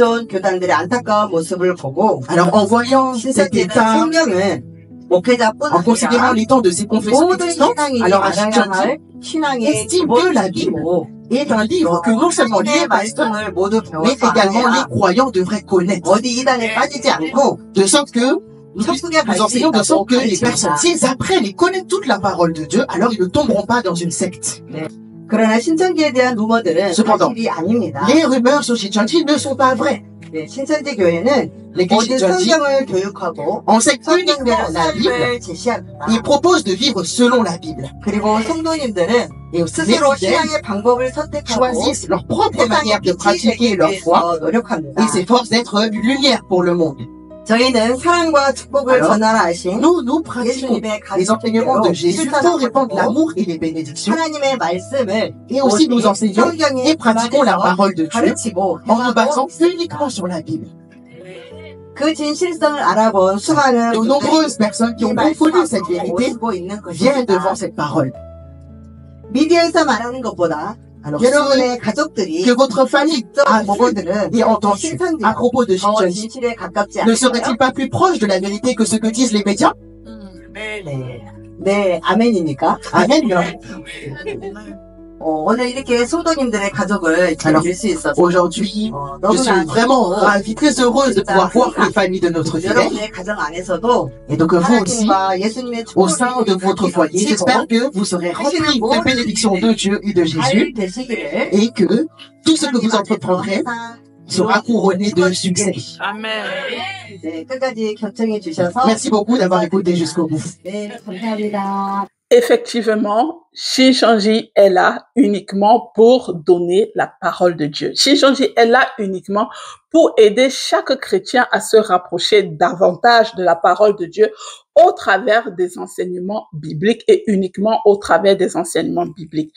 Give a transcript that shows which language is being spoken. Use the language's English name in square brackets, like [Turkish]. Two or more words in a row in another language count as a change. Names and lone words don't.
[French] Alors en voyant cet état, en considérant les temps de ces confessions existantes, alors à Shincheonji estime que la Bible est un livre que non seulement les pasteurs, mais également les croyants devraient connaître. De sorte que Nous enseignons de sorte que les personnes, s'ils apprennent et connaissent toute la parole de Dieu, alors ils ne tomberont pas dans une secte. [Korean] 그러나 신천지에 대한 루머들은 [French] Cependant, [Korean] 사실이 아닙니다. [French] les rumeurs sur Shincheonji ne sont pas vraies. [Korean] 네, 신천지 교회는 [French] L'église [Korean] 모든 [French] Shincheonji [Korean] 성경을 교육하고 [French] enseigne [Korean] 성경대로 [French] uniquement la Bible [Korean] 삶을 제시합니다. [French] et propose de vivre selon la Bible. [Korean] 그리고 성도님들은 [French] Et aussi, les [Korean] 스스로 [French] fidèles [Korean] 신앙의 방법을 선택하고 [French] choisissent leur propre manière de [Korean] 세상에 [French] pratiquer [Korean] 빛이 [French] leur [Korean] 되기 [French] foi [Korean] 위해서 노력합니다. [French] et s'efforcent d'être une lumière pour le monde. [Korean] 저희는 사랑과 축복을 [French] Alors, [Korean] 전하하신 [French] Nous pratiquons [Korean] 예수님의 [French] les enseignements de Jésus pour répandre [Korean] 가르침대로 [French] l'amour et les bénédictions. [Korean] 하나님의 말씀을 [French] Et aussi, nous enseignons [Korean] 성경에 [French] et pratiquons la parole de Dieu [Korean] 가르치고 [French] en nous basant [Korean] 행하고 [French] uniquement sur la Bible. [Korean] 그 진실성을 알아본 수많은 [French] De nombreuses personnes qui ont confondu cette vérité [Korean] 오시고 있는 [French] viennent devant [Korean] 것입니다. [French] cette parole. [Korean] 미디어에서 말하는 것보다 [French] Alors, [Korean] 여러분의 가족들이 [French] que votre famille a vu [Korean] 보고들은 [French] et entendu à propos de [Korean] 더 [French] Shincheonji, [Korean] 진실에 가깝지 [French] ne [Korean] 않을까요? [French] serait-il pas plus proche de la vérité que ce que disent les médias? [Korean] 네. 네, 아멘입니까? Amen. 오늘 이렇게 성도님들의 가족을 [French] Alors, [Korean] 볼 수 있어서 [French] Aujourd'hui, je suis [Korean] 너무나 [French] vraiment ravie, très heureuse de pouvoir voir les familles de notre fidèle. [Korean] 여러분의 가정 안에서도 [French] Et donc, vous aussi, [Korean] 하나님과 예수님의 [French] au sein de votre foyer, [Korean] 축복을 [French] j'espère que vous serez remplis de bénédictions de Dieu et de Jésus [Korean] 잘 되시기를 [French] et que tout ce que vous entreprendrez sera couronné de succès. Amen. [Korean] 네, 끝까지 경청해 주셔서 [French] Merci beaucoup d'avoir écouté jusqu'au bout. [Korean] 네, 감사합니다. [French] Effectivement, Shincheonji est là uniquement pour donner la parole de Dieu. Shincheonji est là uniquement pour aider chaque chrétien à se rapprocher davantage de la parole de Dieu au travers des enseignements bibliques et uniquement au travers des enseignements bibliques.